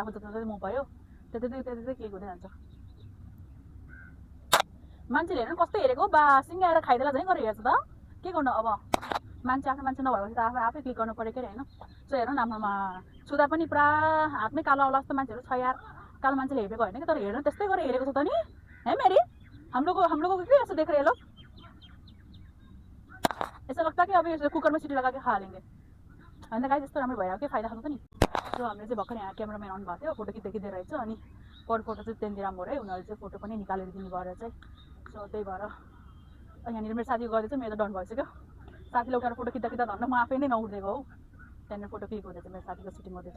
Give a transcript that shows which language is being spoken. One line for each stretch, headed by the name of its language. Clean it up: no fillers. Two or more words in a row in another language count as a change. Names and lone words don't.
Nepali: आफू जति म भयो त्यति केही हुँदै जान्छ। मान्छेले हेर्नु कस्तो हेरेको बा, सिङ्गा आएर खाइदेला झैँ गरेर हेर्छ त। के गर्नु अब, मान्छे आफ्नो मान्छे नभएपछि त आफै क्लिक गर्नु पऱ्यो के अरे होइन। सो हेर्नु न हाम्रोमा छुँदा पनि पुरा हातमै कालो आउला जस्तो मान्छेहरू छ यार। कालो मान्छेले हेरेको होइन कि, तर हेर्नु त्यस्तै गरेर हेरेको छ त नि है मेरी।
Hindi: हम लोगों को क्यों ऐसे देख रहे हैं लोग। ऐसा लगता है कि अभी कुकर में सीटी लगा के खा लेंगे होइन।
Nepali: गाइस यस्तो राम्रो भइरहेको के फाइदा खानु त नि। सो हामीले चाहिँ भर्खर यहाँ क्यामेराम्यान आउनु भएको थियो, फोटो खिच्दै रहेछ। अनि पर फोटो चाहिँ त्यहाँनिर राम्रो है, उनीहरूले चाहिँ फोटो पनि निकालेर दिनु भएर चाहिँ। सो त्यही भएर यहाँनिर मेरो साथी गर्दै चाहिँ मेरो त डन भइसक्यो। साथीले उठाएर फोटो खिच्दा धन्न म आफै नै नउठेको हो। त्यहाँनिर फोटो क्लिक हुँदैछ, मेरो साथीको सिटिङ हुँदैछ।